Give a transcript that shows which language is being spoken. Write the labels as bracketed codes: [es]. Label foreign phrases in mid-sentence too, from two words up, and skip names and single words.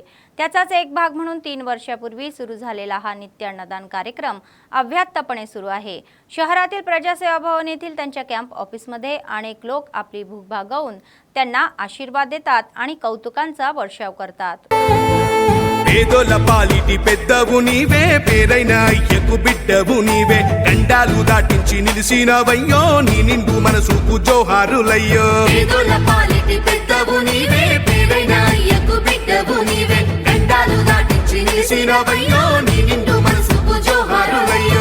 [mr] त्याचाच एक भाग म्हणून 3 वर्षापूर्वी सुरू झालेला हा नित्य अन्नदान कार्यक्रम अव्याहतपणे सुरू आहे. शहरातील प्रजासेवा भवन येथील त्यांच्या कॅम्प ऑफिसमध्ये अनेक लोक आपली भूक भागवून त्यांना आशीर्वाद देतात आणि कौतुकांचा वर्षाव करतात. [te] పేదోల పాలిటి పెద్దవు నీవే, పేరైన అయ్యకు బిడ్డవు నీవే, గండాలు దాటించి నిలిసినవయ్యో, నీ నిండు మనసుకు జోహారులయ్యో. పేదోల పాలిటి పెద్దవు నీవే, పేరైన అయ్యకు బిడ్డవు నీవే, గండాలు దాటించి నిలిసినవయ్యో, నీ నిండు మనసుకు జోహారులయ్యో.